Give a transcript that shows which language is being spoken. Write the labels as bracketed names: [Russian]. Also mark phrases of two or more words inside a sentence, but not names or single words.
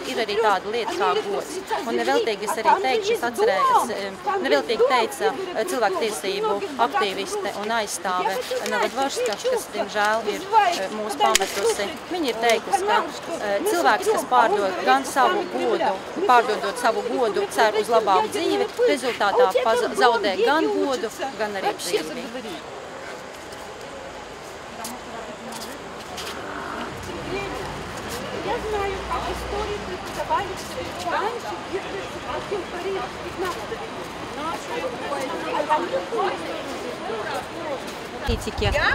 [Latvian] Ir arī tāda lieta kā gods. Un neveltīgi es arī teikšu, es atcerējos, neveltīgi teica cilvēktiesību aktīviste un aizstāve Novodvorska, kas, diemžēl, ir mūsu pametusi. Viņa ir teikusi, ka cilvēks, kas pārdod gan savu godu, pārdodot savu godu, cer uz labāku dzīvi, rezultātā zaudē gan godu, gan arī dzīvi. [Russian] Я знаю, как истории преподавались раньше, где-то в Париже, в 15 веке.